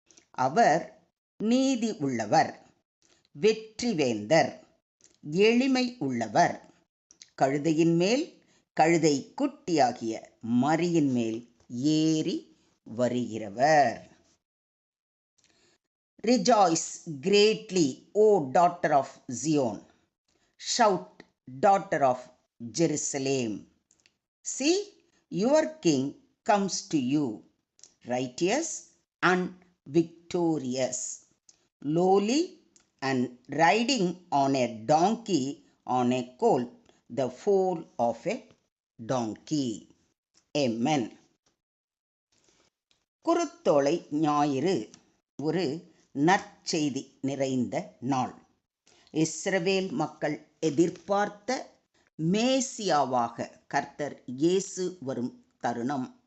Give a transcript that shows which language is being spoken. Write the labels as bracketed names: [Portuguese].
[Tamil] அவர் நீதி உள்ளவர், வெற்றிவேந்தர், எளிமை உள்ளவர், கழுதையின் மேல் கழுதை குட்டியாகிய மரியின் மேல் ஏறி வருகிறவர். [English] Rejoice greatly, O daughter of Zion. Shout, daughter of Jerusalem. See, your king comes to you, righteous and victorious, lowly and riding on a donkey, on a colt, the foal of a donkey. Amen. [Tamil] குருத்தோலை ஞாயிறு ஒரு நற்செய்தி நிறைந்த நாள். இஸ்ரவேல் மக்கள் எதிர்பார்த்த மேசியாவாக கர்த்தர் இயேசு வரும் தருணம்.